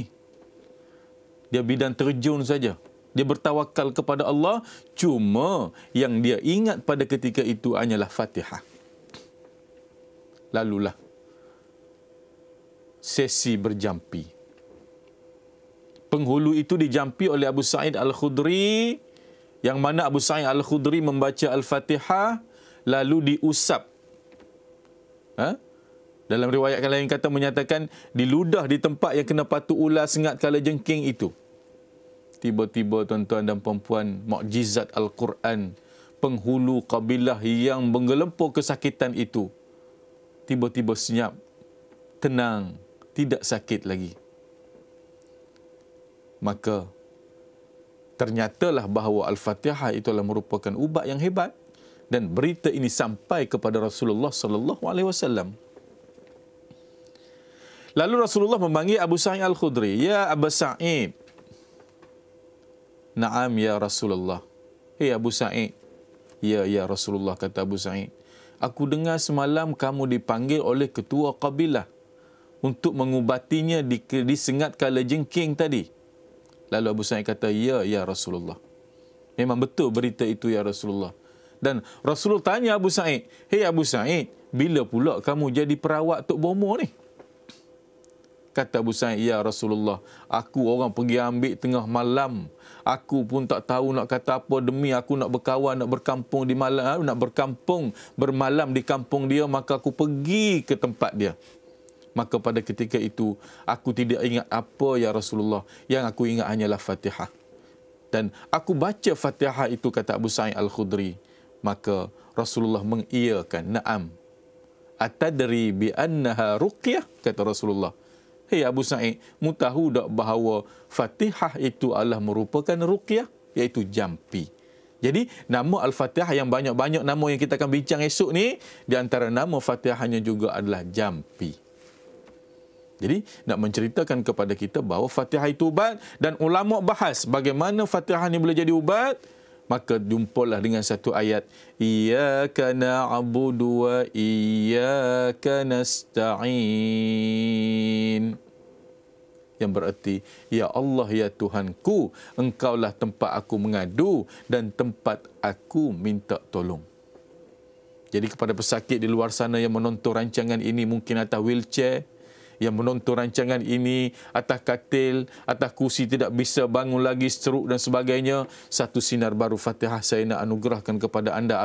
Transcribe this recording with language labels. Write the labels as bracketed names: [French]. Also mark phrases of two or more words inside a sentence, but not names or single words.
[Malay] Dia bidan terjun saja. Dia bertawakal kepada Allah. Cuma yang dia ingat pada ketika itu hanyalah Fatihah. Lalulah sesi berjampi. Penghulu itu dijampi oleh Abu Sa'id Al-Khudri, yang mana Abu Sa'id Al-Khudri membaca Al-Fatihah lalu diusap. Dalam riwayat lain kata menyatakan diludah di tempat yang kena patuk ular sengat kala jengking itu. Tiba-tiba tuan-tuan dan puan-puan, mukjizat Al-Quran, penghulu kabilah yang menggelempur kesakitan itu tiba-tiba senyap, tenang, tidak sakit lagi. Maka ternyatalah bahawa Al-Fatihah itulah merupakan ubat yang hebat, dan berita ini sampai kepada Rasulullah [Arabic] صلى الله عليه وسلم. [Malay] Lalu Rasulullah memanggil Abu Sa'id Al-Khudri, "Ya Abu Sa'id, [Arabic] نعم يا رسول الله. [Malay] Hei Abu Sa'id. [Arabic] يا رسول الله, [Malay] kata Abu Sa'id. Aku dengar semalam kamu dipanggil oleh ketua kabilah untuk mengubatinya disengat kala jengking tadi. Lalu Abu Sa'id kata, [Arabic] يا رسول الله. [Malay] Memang betul berita itu [Arabic] يا رسول الله. [Malay] Dan Rasulullah tanya Abu Sa'id, hei Abu Sa'id, bila pula kamu jadi perawat Tok Bomo ni? Kata Abu Sa'id, [Arabic] يا رسول الله, [Malay] aku orang pergi ambil tengah malam. Aku pun tak tahu nak kata apa, demi aku nak berkawan, nak berkampung di malam, nak berkampung, bermalam di kampung dia, maka aku pergi ke tempat dia. Maka pada ketika itu, aku tidak ingat apa [Arabic] يا رسول الله. [Malay] Yang aku ingat hanyalah Fatihah. Dan aku baca Fatihah itu, kata Abu Sa'id Al-Khudri. Maka Rasulullah mengiyakan, na'am. [Arabic] أتدري بأنها رقية, [Malay] kata Rasulullah. Hei Abu Sa'id, mu tahu tak bahawa Fatihah itu adalah merupakan ruqyah, iaitu jampi. Jadi nama Al-Fatihah yang banyak-banyak nama yang kita akan bincang esok ni, di antara nama Fatihahnya juga adalah jampi. Jadi nak menceritakan kepada kita bahawa Fatihah itu ubat, dan ulama bahas bagaimana Fatihah ni boleh jadi ubat. Maka jumpalah dengan satu ayat, [Arabic] إياك نعبد وإياك نستعين. [Malay] Yang berarti, ya Allah, ya Tuhanku, Engkaulah tempat aku mengadu dan tempat aku minta tolong. Jadi kepada pesakit di luar sana yang menonton rancangan ini, mungkin atas wheelchair, yang menonton rancangan ini atas katil, atas kursi, tidak bisa bangun lagi, stroke dan sebagainya, satu sinar baru Fatihah saya nak anugerahkan kepada anda.